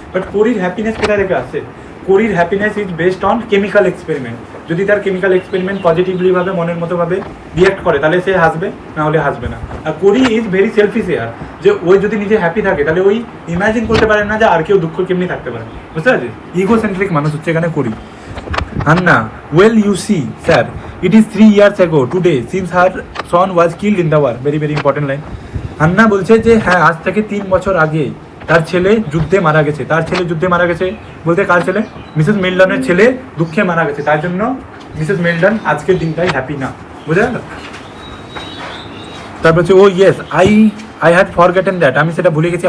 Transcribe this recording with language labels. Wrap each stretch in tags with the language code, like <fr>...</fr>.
<en>but করির happiness</en> <bn>কোথায় থেকে আসছে?</bn> <en>করির happiness is based on chemical experiment.</en> <bn>যদি তার কেমিক্যাল এক্সপেরিমেন্ট পজিটিভলি ভাবে মনের মতো ভাবে রিয়াক্ট করে তাহলে সে হাসবে, না হলে হাসবে না। আর করি ইজ ভেরি সেলফিশ এয়ার, যে ওই যদি নিজে হ্যাপি থাকে তাহলে ওই ইমাজিন করতে পারে না যে আর কেউ দুঃখ কেমনি থাকতে পারে, বুঝতে পারছিস? ইগোসেন্ট্রিক মানুষ হচ্ছে এখানে করি।</bn> <en>Anna, well, you see, sir, it is 3 years ago today since her son was killed in the war. Very, very important line.</en> <bn>আন্না বলছে যে হ্যাঁ, আজ থেকে 3 বছর আগে তার ছেলে যুদ্ধে মারা গেছে। তার ছেলে যুদ্ধে মারা গেছে বলতে কার ছেলে? মিসেস মেলডনের ছেলে দুঃখে মারা গেছে, তার জন্য মিসেস মেলডন আজকের দিনটাই হ্যাপি না, বুঝে গেল? তারপর হচ্ছে</bn> <en>oh yes, I had forgotten that,</en> <bn>আমি সেটা ভুলে গেছি।</bn>